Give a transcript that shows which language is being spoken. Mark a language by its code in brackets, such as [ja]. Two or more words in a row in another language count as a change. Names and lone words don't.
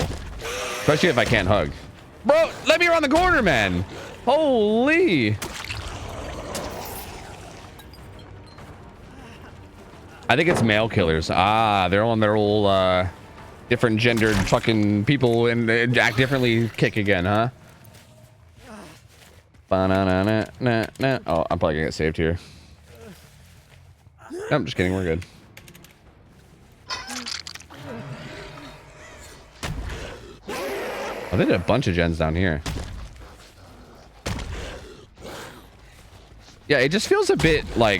[en] Especially if I can't hug. Bro, let me around the corner, man. Holy. I think it's male killers. Ah, they're on their old different gendered fucking people and act differently kick again, huh? Ba-na-na-na-na-na. Oh, I'm probably gonna get saved here. No, I'm just kidding. We're good. Oh, they did a bunch of gens down here. Yeah, it just feels a bit like...